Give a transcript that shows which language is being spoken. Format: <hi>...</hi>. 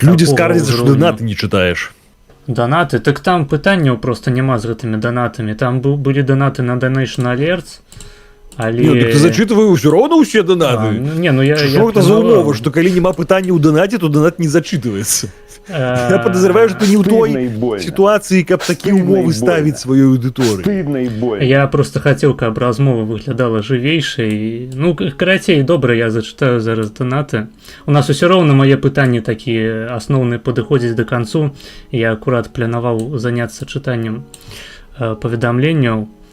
<be>Людзі скардзяцца, што донаты не чытаеш. Данаты? Так там пытанняў просто няма з гэтымі данатамі. Там былі данаты на Donation Alerts, але... Не, ты зачытываю ўсё роўна ўсе данаты? Не, ну я... Што гэта за умова, што калі няма пытання ў данаце, то данат не зачытваецца?</be> <ru>Я подозреваю, что ты не в той ситуации, каб такие умовы ставить свою аудиторию. Стыдно и больно. Я просто хотел,</ru> <be>каб размова выглядала жывейшай. Ну, карацей, добра, я зачитаю зараз донаты. У нас усё роўна мае пытанні такія асноўныя падыходзяць да канцу. Я акурат планаваў заняцца чытаннем паведамленняў.</be>